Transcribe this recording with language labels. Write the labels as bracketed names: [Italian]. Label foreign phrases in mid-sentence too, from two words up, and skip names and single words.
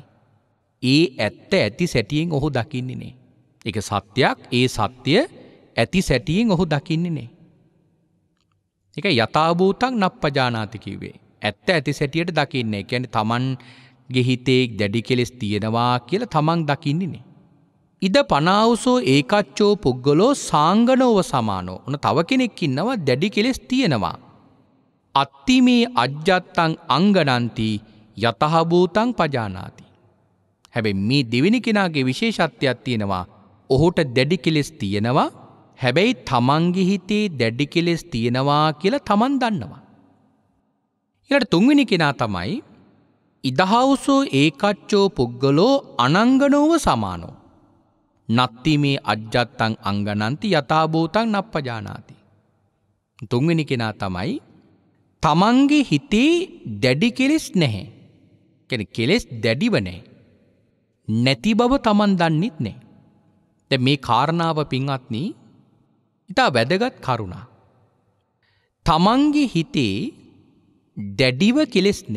[Sinhala] ඒ ඇත්ත ඇති සැටියෙන් ඔහු දකින්නේ නේ. ඒක සත්‍යයක්. ඒ සත්‍ය ඇති සැටියෙන් ඔහු දකින්නේ නේ. ඒක [Pali] යථාභූතං නප්පජානාති [Sinhala] කිව්වේ. ඇත්ත ඇති සැටියට දකින්නේ. ඒ කියන්නේ තමන්ගේ හිතේ දැඩි කෙලෙස් තියෙනවා කියලා තමන් දකින්නේ නේ. [Pali] ඉද පනාවුසෝ ඒකච්චෝ පුද්ගලෝ සාංගනෝව සමානෝ. [Sinhala] ඔන්න තව කෙනෙක් ඉන්නවා දැඩි කෙලෙස් තියෙනවා. [Pali] අත්තිමේ අජ්ජත්තං අංගනන්ති යතහභූතං පජානාති. [Sinhala] හැබැයි මේ දෙවෙනි කෙනාගේ විශේෂත්වයක් තියෙනවා. ඔහුට දැඩි කෙලෙස් තියෙනවා. හැබැයි තමන්ගේ හිතේ දැඩි කෙලෙස් තියෙනවා කියලා තමන් දන්නවා. ඊළඟ තුන්වෙනි කෙනා තමයි [Pali] ඉදහවුසෝ ඒකච්චෝ පුද්ගලෝ අනංගනෝව සමානෝ. නත්තිමේ අජ්ජත්තං අංගනන්ති යථාභූතං නප්පජානාති. [Sinhala] තුන්වෙනි කෙනා තමයි තමන්ගේ හිතේ දැඩි කෙලෙස් නැහැ. කෙලෙස් දැඩිව නෑ. නැති බව තමන් දන්නෙත් නෑ. දැන් මේ කාරණාව පින්වත්නි ඉතා වැදගත් කරුණා. තමන්ගේ හිතේ දැඩිව කෙලෙස් නෑ.